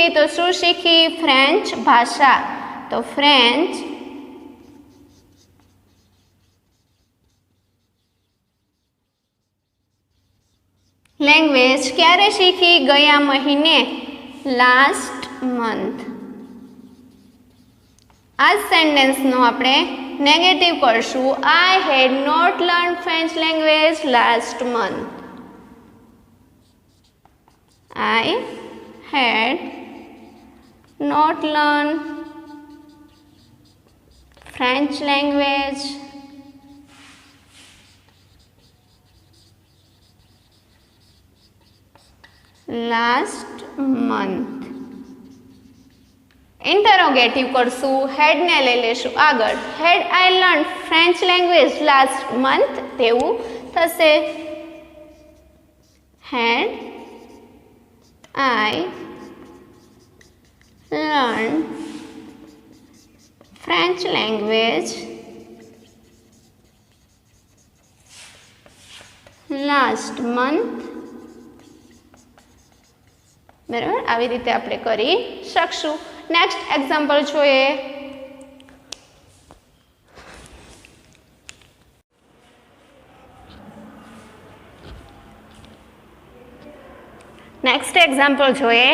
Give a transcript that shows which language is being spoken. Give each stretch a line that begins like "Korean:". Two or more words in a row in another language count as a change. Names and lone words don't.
Gujarati: તો શું શીખી? ફ્રેન્ચ ભાષા. તો
English: French language.
Gujarati: ક્યારે શીખી? ગયા મહિને.
English: last month.
Gujarati: આ સેન્ટેન્સનો આપણે નેગેટિવ કરશું.
English: I had not learn French language last month. I had not learned French language last month.
Gujarati: ઇન્ટરોગેટિવ કરશું. હેડને લઈ લેશું આગળ.
English: Had I learn French language last month
Gujarati: તેવું થશે.
English: હેડ I learned French language last month.
Gujarati: બરાબર. આવી રીતે આપણે કરી શકશું.
English: Next example
Gujarati: જોઈએ.
English: Next example
Gujarati: જોઈએ.